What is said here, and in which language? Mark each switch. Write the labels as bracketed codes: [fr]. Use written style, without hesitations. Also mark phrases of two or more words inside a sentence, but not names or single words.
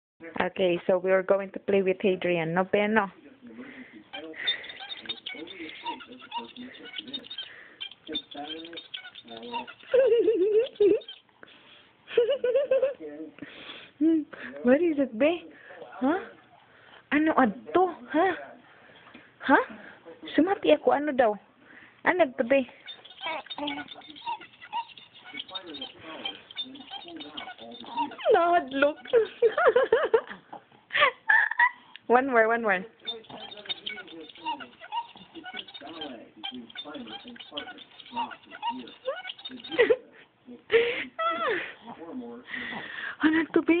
[en] Okay, so we are going to play with Hadrian. No, Ben, no. What is it, be? Huh? [ceb] Ano adto? Ha? Ha? Sumati ako. Ano daw? Ano to, be? [en] Look. One more. [ceb] Ano to, be?